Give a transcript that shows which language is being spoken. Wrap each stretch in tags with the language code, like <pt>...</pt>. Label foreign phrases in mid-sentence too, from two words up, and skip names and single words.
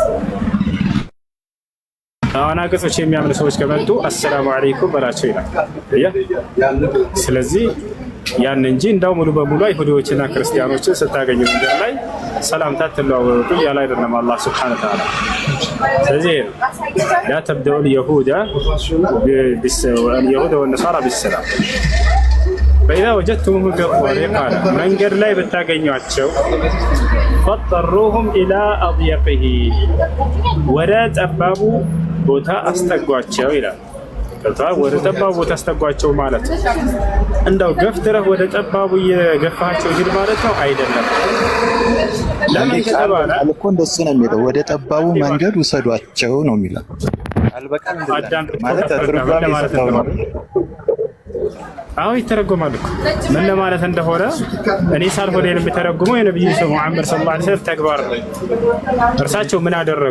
<am>አናገጾች የሚያምኑ ሰዎች ከመጡ</am> <ar>السلام عليكم</ar> <am>በላቸው ይላል። ስለዚህ ያን እንጂ እንዳው ሙሉ በሙሉ አይሁዶችና ክርስቲያኖችን ስታገኙ መንገድ ላይ ሰላምታ ትለዋወጡ ያለ አይደለም አላህ</am> <ar>سبحانه وتعالى።</ar> <am>ስለዚህ ያ</am> <ar>تبدؤوا اليهود والنصارى بالسلام فإذا وجدتموهم طريقا</ar> <am>መንገድ ላይ ብታገኟቸው</am> <ar>فاضطروهم إلى أضيقه</ar> <am>ወደ ጠባቡ ቦታ አስጠጓቸው ይላል። ወደ ጠባቡ ቦታ አስጠጓቸው ማለት እንደው ገፍትረህ ወደ ጠባቡ እየገፋቸው ሂድ ማለት ነው አይደለም። ለምን ከተባለ እኮ እንደሱ ነው የሚለው፣ ወደ ጠባቡ መንገድ ውሰዷቸው ነው የሚለው። አልበቃም ማለት ተርጓሚ ነው። አዎ ይተረጎማል እኮ ምን ለማለት እንደሆነ እኔ ሳልሆን የሚተረጉመው የነብዩ መሐመድ</am> <ar>صلى الله عليه وسلم</ar> <am>ተግባር ነው። እርሳቸው ምን አደረጉ?</am>